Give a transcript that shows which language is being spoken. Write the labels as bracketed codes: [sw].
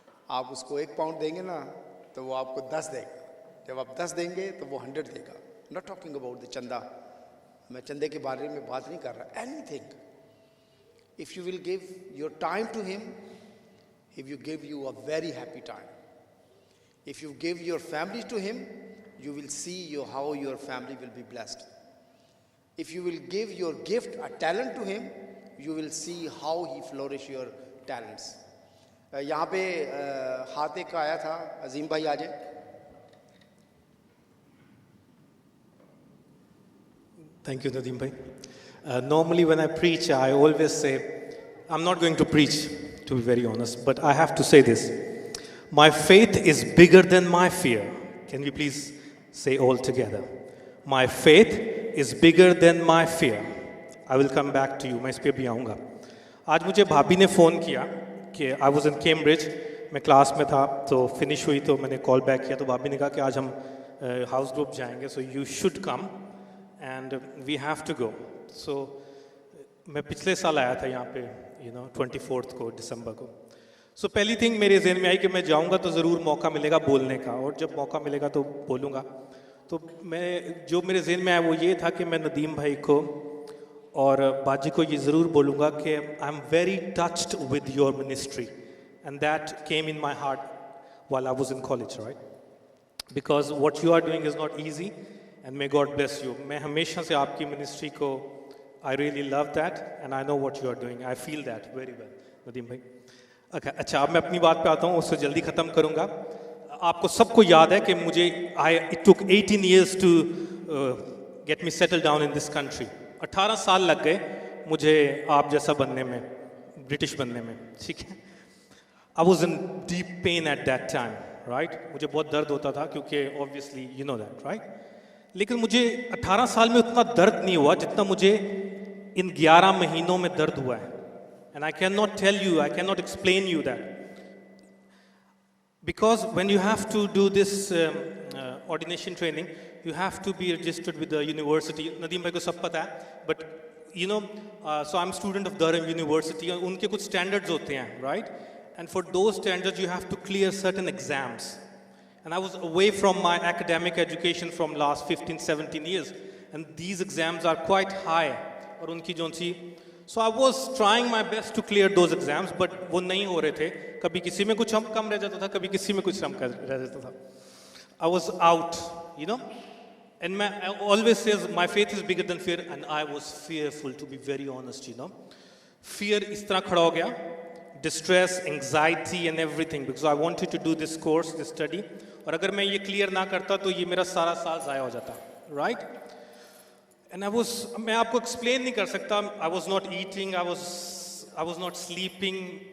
[hi] आप उसको 1 पाउंड देंगे ना, तो वो आपको 10 देगा। जब आप 10 देंगे तो वो 100 देगा। [en] not talking about the चंदा, [hi] मैं चंदे के बारे में बात नहीं कर रहा। [en] Anything, if you will give your time to him, he will give you a very happy time. If you give your family to him, you will see how your family will be blessed. If you will give your gift, a talent to him, you will see how he flourish your talents. [hi] यहाँ पे हाथ एक आया था, अजीम भाई आ जाए। [en] Thank you, Nadeem bhai. Normally when I preach, I always say, I'm not going to preach, to be very honest, but I have to say this. My faith is bigger than my fear. Can we please say all together? My faith is bigger than my fear. I will come back to you. [hi] मैं इस पे भी आऊँगा। आज मुझे भाभी ने phone किया कि [en] I was in Cambridge, [hi] मैं क्लास में था, तो फिनिश हुई तो मैंने कॉल बैक किया, तो भाभी ने कहा कि आज हम हाउस ग्रुप जाएंगे, [en] so you should come and we have to go. [hi] So मैं पिछले साल आया था यहाँ पे, 24 को दिसंबर को। सो पहली थिंग मेरे जहन में आई कि मैं जाऊँगा तो ज़रूर मौका मिलेगा बोलने का, और जब मौका मिलेगा तो बोलूँगा। तो मैं जो मेरे जहन में आया वो ये था कि मैं नदीम भाई को और बाजी को ये ज़रूर बोलूँगा कि [en] I am very touched with your ministry, and that came in my heart while I was in college, right? Because what you are doing is not easy, and may God bless you. [hi] मैं हमेशा से आपकी ministry को [en] I really love that and I know what you are doing. I feel that very well. [hi] Nadeem भाई अच्छा अब मैं अपनी बात पे आता हूँ, उसको जल्दी ख़त्म करूँगा. आपको सबको याद है कि मुझे [en] it took 18 years to get me settled down in this country. [hi] 18 साल लग गए मुझे आप जैसा बनने में, ब्रिटिश बनने में, ठीक है. [en] I was in deep pain at that time, right? [hi] मुझे बहुत दर्द होता था क्योंकि [en] obviously you know that, right? [hi] लेकिन मुझे 18 साल में उतना दर्द नहीं हुआ जितना मुझे इन 11 महीनों में दर्द हुआ है. [en] And I cannot tell you, I cannot explain you that. Because when you have to do this ordination training, you have to be registered with the university. [hi] Nadeem bhai ko sab pata hai, [en] but you know, so I'm student of Durham University. [hi] और उनके कुछ standards होते हैं, right? [en] And for those standards, you have to clear certain exams. And I was away from my academic education from last 15, 17 years. And these exams are quite high. [hi] और उनकी zone C, [en] so I was trying my best to clear those exams, but [hi] वो नहीं हो रहे थे. कभी किसी में कुछ कम रह जाता था, कभी किसी में कुछ कम रह जाता था. [en] I was out, you know. And I always says my faith is bigger than fear, and I was fearful, to be very honest, you know. Fear [hi] इस तरह खड़ा हो गया, [en] distress, anxiety, and everything, because I wanted to do this course, this study. [hi] और अगर मैं ये clear ना करता तो ये मेरा सारा साल ज़ाया हो जाता, right? And मैं आपको explain नहीं कर सकता. [en] I was not eating, I was not sleeping.